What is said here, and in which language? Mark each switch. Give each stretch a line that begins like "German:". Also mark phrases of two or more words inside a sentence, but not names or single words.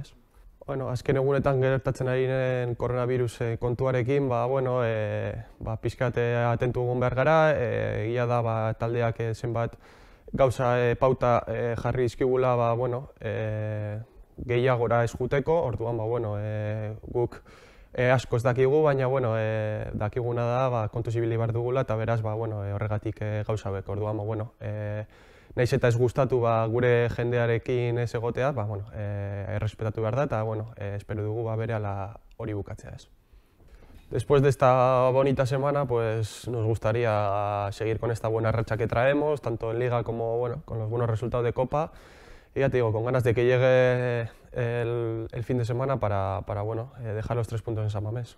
Basque: Azken egunetan gertatzen ari den koronavirus kontuarekin, pixkat atentu egon behar gara, egia da taldeak zenbat gauza pauta jarri dizkigula gehiagora ez joateko, orduan guk asko ez dakigu, baina dakiguna da kontuz ibili behar dugula, eta beraz horregatik gauza hauek. Orduan, nahiz eta ez gustatu gure jendearekin ez egotea, errespetatu behar da, eta espero dugu berehala hori bukatzea.
Spanish: Después de esta bonita semana, pues nos gustaría seguir con esta buena racha que traemos, tanto en Liga como con los buenos resultados de Copa. Y ya te digo, con ganas de que llegue el fin de semana para dejar los 3 puntos en San Mamés.